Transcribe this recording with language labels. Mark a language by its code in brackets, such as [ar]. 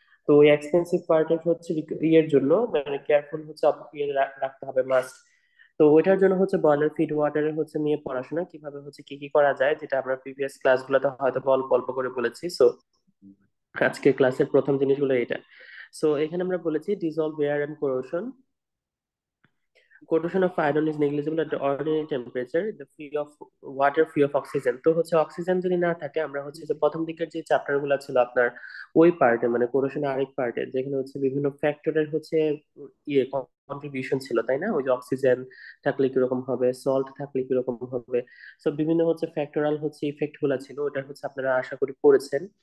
[bn] তো ওই এক্সপেন্সিভ পার্টের হচ্ছে ইয়ের জন্য মানে কেয়ারফুল হচ্ছে ইয়ে রাখতে হবে মাস্ট। তো ওইটার জন্য হচ্ছে বয়লার ফিড ওয়াটারের হচ্ছে নিয়ে পড়াশোনা, কিভাবে হচ্ছে কি কি করা যায়, যেটা আমরা প্রিভিয়াস ক্লাসগুলোতে হয়তো অল্প অল্প করে বলেছি। সো আজকে ক্লাসের প্রথম জিনিসগুলো এটা। সো এখানে আমরা বলেছি dissolved air and corrosion. [en] Corrosion of iron is negligible at the ordinary temperature. The free of water, free of oxygen. [bn] তো হচ্ছে অক্সিজেন যদি না থাকে, আমরা হচ্ছে যে প্রথম দিকের যে চ্যাপ্টার গুলো ছিল আপনার ওই পার্টে মানে কোরোশনের আরেক পার্টে, যেখানে হচ্ছে বিভিন্ন ফ্যাক্টরের হচ্ছে ইয়ে কন্ট্রিবিউশন ছিল, তাই না? ওই যে অক্সিজেন থাকলে কিরকম হবে, সল্ট থাকলে কিরকম হবে। সো বিভিন্ন হচ্ছে ফ্যাক্টরাল হচ্ছে ইফেক্ট গুলা ছিল, ওটা হচ্ছে আপনারা আশা করি পড়েছেন।